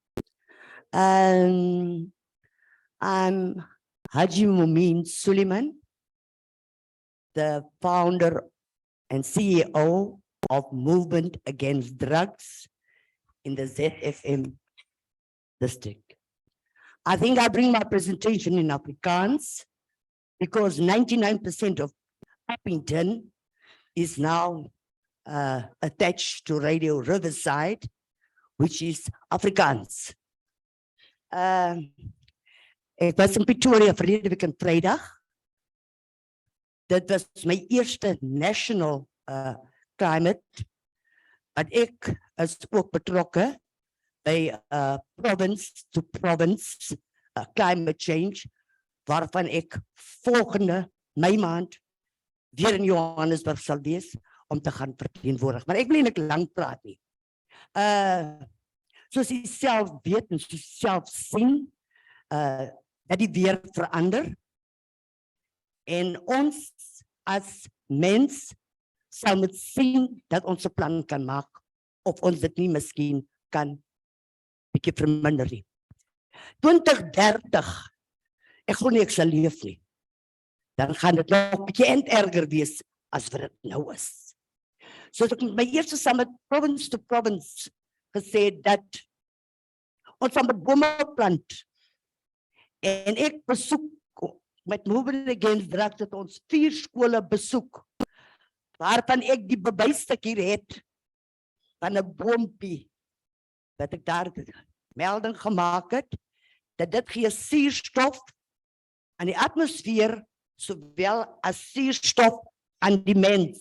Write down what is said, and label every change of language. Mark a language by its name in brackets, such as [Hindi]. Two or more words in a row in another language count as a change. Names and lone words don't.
[English] I'm Haji Mumin Suleiman, the founder and CEO of Movement Against Drugs in the ZFM district. I think I bring my presentation in Afrikaans because 99% of Upington is now attached to Radio Riverside, which is Afrikaans. [Afrikaans] Ek was in Pretoria verlede week in Vrydag. Dit was my eerste [English] national climate, [Afrikaans] but ek is ook betrokke by [English] province to province climate change, [Afrikaans] waarvan ek volgende Mei maand weer in Johannesburg sal wees om te gaan verteenwoordig. Maar ek wil nie lang praat nie. Soos jy self weet en soos jy self sien, dat die weer verander. En ons as mens sal moet sien dat ons 'n plan kan maak of ons dit nie miskien kan bietjie verminder nie. 2030, ek glo nie ek sal leef nie. Dan gaan dit nog bietjie erger wees as wat dit nou is. So ek my eerste saam met [English] province to province [Afrikaans] gesê dat ons aan met bome plant. En ek besoek met Movement Against Drugs dat ons 4 skole besoek, waarvan ek die bewystuk hier het van 'n boompie, wat ek daar melding gemaak het, dat dit gee suurstof aan die atmosfeer, sowel as suurstof aan die mens.